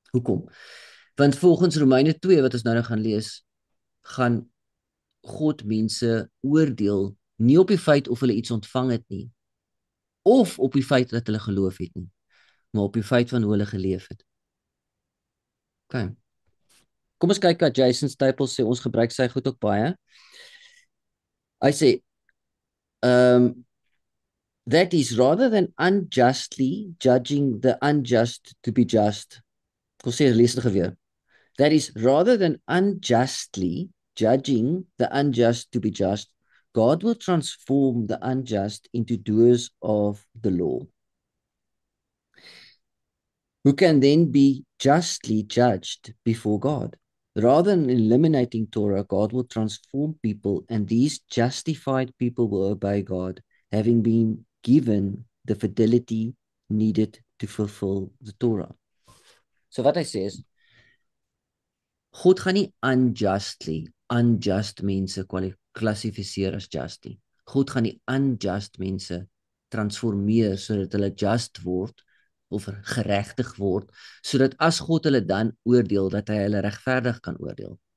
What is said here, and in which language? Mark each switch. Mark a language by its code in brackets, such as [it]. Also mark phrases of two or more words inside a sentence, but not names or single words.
[af] Want volgens Romeine 2 wat ons nou gaan lees, gaan God mense oordeel nie op die feit of hulle iets ontvang het nie, of op die feit dat hulle geloof het nie, maar op die feit van hoe hulle geleef het. Okay. Kom ons kyk wat Jason Staples sê, ons gebruik sy goed ook baie. Hy sê, [en] that is, rather than unjustly judging the unjust to be just, [af] kom sê, lees dit weer. [en] That is, rather than unjustly judging the unjust to be just, God will transform the unjust into doers of the law, who can then be justly judged before God. Rather than eliminating Torah, God will transform people, and these justified people will obey God, having been given the fidelity needed to fulfill the Torah. [af] So wat hy sê is, God gaan nie unjust mense klassifiseer as just nie. God gaan nie unjust mense transformeer sodat hulle just word of geregtig word, sodat as God hulle dan oordeel, dat hy hulle regverdig kan oordeel.